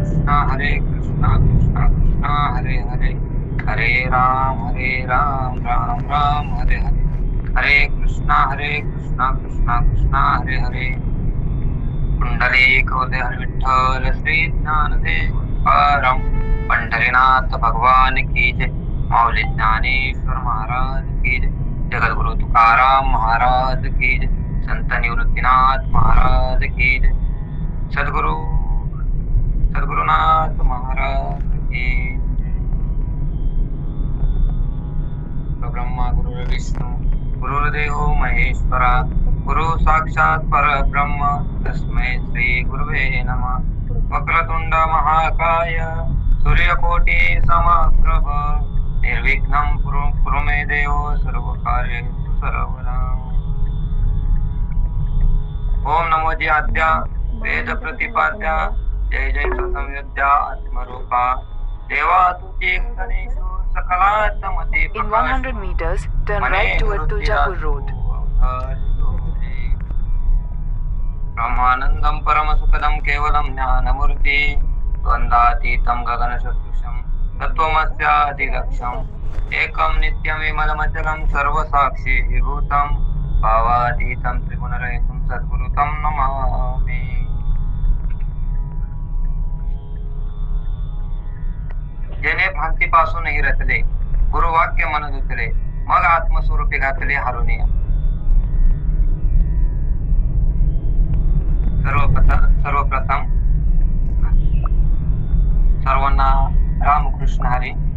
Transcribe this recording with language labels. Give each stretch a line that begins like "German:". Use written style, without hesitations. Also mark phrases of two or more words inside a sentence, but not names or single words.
Sanskrit: हरे कृष्णा कृष्णा कृष्णा हरे हरे, हरे राम राम राम हरे हरे, हरे कृष्णा कृष्णा कृष्णा हरे हरे.
Hindi: कुंडलिक हरे विठ्ठल श्री ज्ञानदेव परम पंढरीनाथ भगवान की जय. माऊली ज्ञानेश्वर महाराज की जय. जगद्गुरु तुकाराम महाराज की जय. संत निवृत्तीनाथ महाराज की जय. सद्गुरु सद्गुरुनाथ महाराज की जय.
Sanskrit: ब्रह्मा गुरु विष्णू गुरुर्देव महेश्वरा, गुरु साक्षात परब्रह्म तस्मै श्री गुरुवे नमः. वक्रतुंड महाकाय सूर्यकोटि समप्रभ, निर्विघ्नं कुरु मे देव सर्वकार्येषु सर्वदा.
Marathi: ओम नमो जी आद्या वेद प्रतिपाद्या, जय जय संविद्या आत्मरूपा, देवा तुझे गणेशो सकलात्मते.
English: In 100 meters, turn right toward Tuljapur Road.
Sanskrit: ब्रह्मानंदं परमसुखदं केवलं ज्ञानमूर्ति, द्वन्द्वातीतं गगनसदृशं तत्त्वमस्यादिलक्ष्यम्, एकं नित्यं विमलमचलं सर्वसाक्षी विभूतं, भावातीतं त्रिगुणरहितं सद्गुरु तं नमामि.
Marathi: जेणे भ्रांतीपासूनही रचले, गुरुवाक्य मन धुतले, मग आत्मस्वरूपी घातले हरुणे. सर्वप्रथम सर्वांना रामकृष्ण हरी.